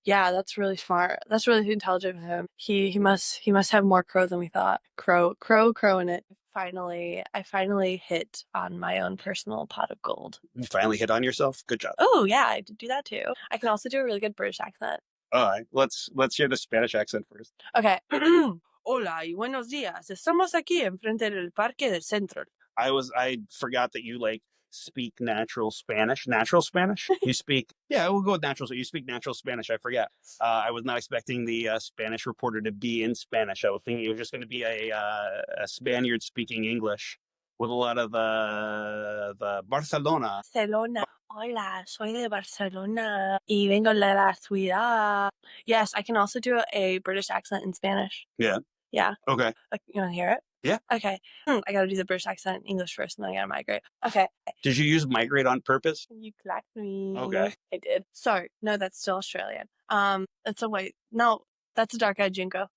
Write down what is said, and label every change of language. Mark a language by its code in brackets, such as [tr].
[en] Yeah, that's really smart. That's really intelligent of him. He must have more crow than we thought. Crow in it. I finally hit on my own personal pot of gold. You finally hit on yourself? Good job. Oh yeah, I did do that too. I can also do a really good British accent. All right, let's hear the Spanish accent first. [es] Okay. Hola y buenos días. Estamos aquí enfrente del Parque del Centro. [en] I forgot that you like speak natural Spanish. Natural Spanish? You speak, yeah, we'll go with natural. So you speak natural Spanish. I forgot. I was not expecting the Spanish reporter to be in Spanish. I was thinking it was just going to be a Spaniard speaking English with a lot of the Barcelona. Barcelona. [es] Hola, soy de Barcelona y vengo de la ciudad. [en] Yes, I can also do a British accent in Spanish. Yeah. Yeah. Okay. You want to hear it? Yeah. Okay. I got to do the British accent in English first, and then I got to migrate. Okay. Did you use migrate on purpose? You clacked me. Okay. I did. Sorry. No, that's still Australian. That's a white. No, that's a dark-eyed Junco.